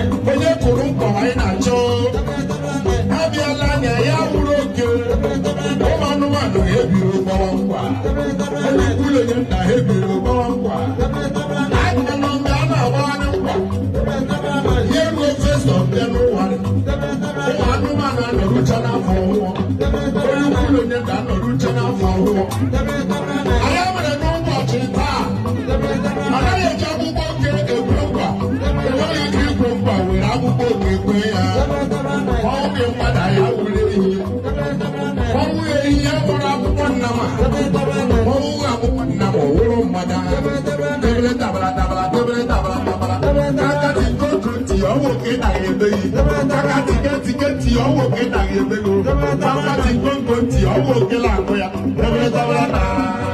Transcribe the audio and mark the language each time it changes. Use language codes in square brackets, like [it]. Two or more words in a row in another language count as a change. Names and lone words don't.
[ig] Onye kụrụ nkwa anyị na-achọ? Abịala anya ya wuru oke. Ụmụ anụmanụ ebiri gbawa nkwa. Onye kwuru onye nna ha ebiri gbawa nkwa. Anyị nọ nga a na-agba anyị nkwa. Ihe ruo [en] first of January. [ig] Ụmụ anụmanụ anọrụcha n'afọ ọhụrụ. Onye kwuru onye nna anọrụcha n'afọ ọhụrụ. Anyị mere n'ụbọchị taa. Anaghị eji akwụkwọ oke ekwe nkwa. Enweghị ike ikwe nkwa were akwụkwọ oke ekwe ya. Ọ bụ mmadụ anyị awụrụ ehi. Ọ wụghị ehi ya bụrụ akwụkwọ nnama. Ọ wụghị akwụkwọ nnama, ọ wụrụ mmadụ ahụ. Debere tabara tabara, debere tabara tabara. Aka ti kotu ntị, ọ wụ oke na ya ebe yi. Aka ti ke ti ke ntị, ọ wụ oke na ya ebe yi. Aka ti konko ntị, ọ wụ oke na akụ ya. Debere tabara tabara.